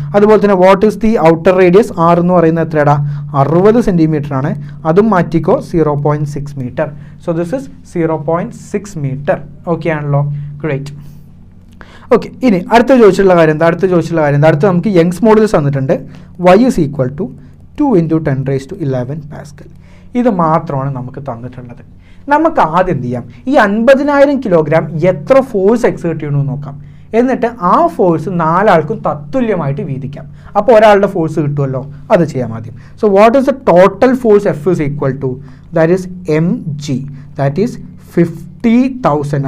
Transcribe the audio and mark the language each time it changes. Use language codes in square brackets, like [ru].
[ml] അതുപോലെ തന്നെ [en] What is the outer radius? [ml] R എന്ന് പറയുന്നത് എത്രയാടാ? 60 സെൻറ്റിമീറ്റർ ആണ്. അതും മാറ്റിക്കോ 0.6 metre. [en] So this is 0.6 metre. Okay ആണല്ലോ, great. [ml] ഓക്കെ, ഇനി അടുത്ത ചോദിച്ചിട്ടുള്ള കാര്യം എന്താ? അടുത്ത നമുക്ക് യങ്സ് മോഡുലസ് തന്നിട്ടുണ്ട്. [en] Y is equal to 2 × 10⁻11 pascal. [ml] ഇത് മാത്രമാണ് നമുക്ക് തന്നിട്ടുള്ളത്. നമുക്ക് ആദ്യം എന്ത് ചെയ്യാം? ഈ 50,000 കിലോഗ്രാം എത്ര ഫോഴ്സ് എക്സേർട്ട് ചെയ്യണമെന്ന് നോക്കാം. എന്നിട്ട് ആ ഫോഴ്സ് 4 ആൾക്കും തത്തുല്യമായിട്ട് വീതിക്കാം. അപ്പോൾ ഒരാളുടെ ഫോഴ്സ് കിട്ടുമല്ലോ, അത് ചെയ്യാം ആദ്യം. [en] So what is the total force? F is equal to, that is mg, that is 50,000.